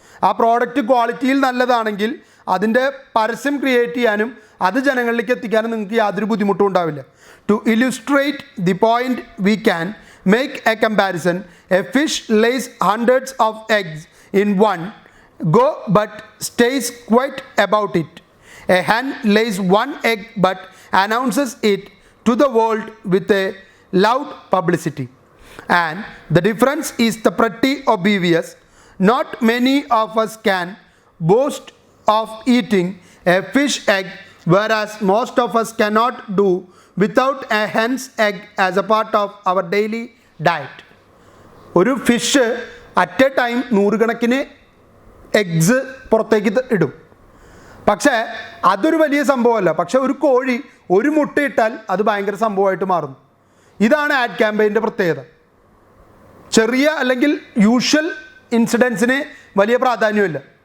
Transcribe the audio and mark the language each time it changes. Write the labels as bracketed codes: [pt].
[ml] ആ പ്രോഡക്റ്റ് ക്വാളിറ്റിയിൽ നല്ലതാണെങ്കിൽ അതിൻ്റെ പരസ്യം ക്രിയേറ്റ് ചെയ്യാനും അത് ജനങ്ങളിലേക്ക് എത്തിക്കാനും നിങ്ങൾക്ക് യാതൊരു ബുദ്ധിമുട്ടും ഉണ്ടാവില്ല. [en] To illustrate the point we can make a comparison. A fish lays hundreds of eggs in one go but stays quiet about it. A hen lays one egg but announces it to the world with a loud publicity, and the difference is the pretty obvious. Not many of us can boast of eating a fish egg, whereas most of us cannot do without a hen's egg as a part of our daily diet. [ml] ഒരു [en] fish at a time [ml] 100 കണക്കിന് eggs പുറത്തേക്ക് ഇടും. പക്ഷേ അതൊരു വലിയ സംഭവമല്ല. പക്ഷേ ഒരു കോഴി ഒരു മുട്ടയിട്ടാൽ അത് ഭയങ്കര സംഭവമായിട്ട് മാറുന്നു. ഇതാണ് ആഡ് ക്യാമ്പയിൻ്റെ പ്രത്യേകത. ചെറിയ അല്ലെങ്കിൽ യൂഷ്വൽ ഇൻസിഡൻസിന് വലിയ പ്രാധാന്യമില്ല.